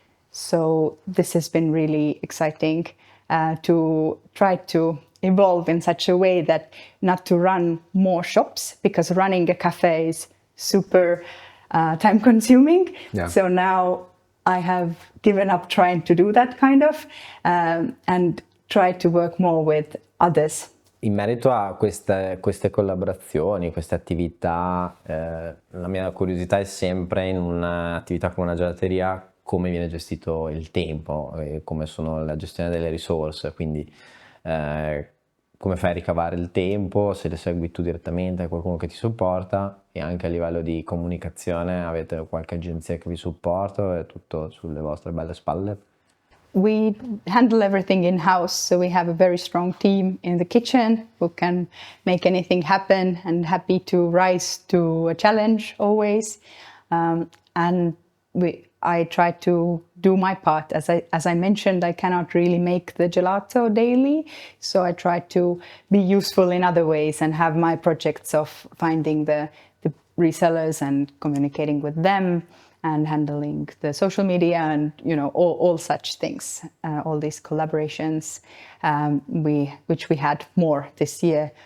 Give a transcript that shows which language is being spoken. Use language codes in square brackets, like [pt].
[en] So this has been really exciting to try to evolve in such a way that not to run more shops, because running a cafe is super time consuming. Yeah. So now I have given up trying to do that kind of and try to work more with others. [it] In merito a queste collaborazioni, queste attività, la mia curiosità è sempre in un'attività come una gelateria come viene gestito il tempo, come sono la gestione delle risorse, quindi come fai a ricavare il tempo, se le segui tu direttamente, hai qualcuno che ti supporta, e anche a livello di comunicazione avete qualche agenzia che vi supporta o è tutto sulle vostre belle spalle? [en] We handle everything in-house, so we have a very strong team in the kitchen who can make anything happen and happy to rise to a challenge always. And I try to do my part. As I mentioned, I cannot really make the gelato daily, so I try to be useful in other ways and have my projects of finding the resellers and communicating with them and handling the social media and all such things, all these collaborations, which we had more this year.